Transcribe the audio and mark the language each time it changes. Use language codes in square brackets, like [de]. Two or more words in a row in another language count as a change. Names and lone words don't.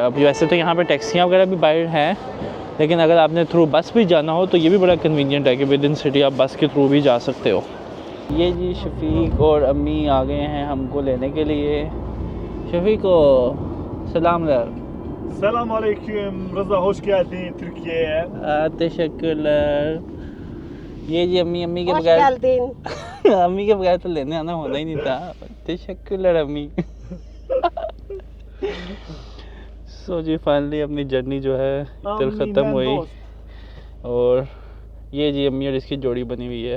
[hi] अब वैसे तो यहाँ पे टैक्सियाँ वगैरह भी बाहर हैं, लेकिन अगर आपने [en] through bus [hi] भी जाना हो तो ये भी बड़ा कन्वीनियंट है कि [en] with in city [hi] आप बस के थ्रू भी जा सकते हो। ये जी शफीक और अम्मी आ गए हैं हमको लेने के लिए। शफीक को सलाम लर [tr] Selamünaleyküm. Rıza hoş geldin Türkiye'ye. teşekkürler. [hi] ये जी अम्मी के [tr] होश [hi] बगैर [tr] geldin. [hi] अम्मी के बगैर तो लेने आना होता ही नहीं था। [tr] teşekkürler अम्मी। [hi] सो जी फाइनली अपनी जर्नी जो है इधर ख़त्म हुई और ये जी अम्मी और इसकी जोड़ी बनी हुई है।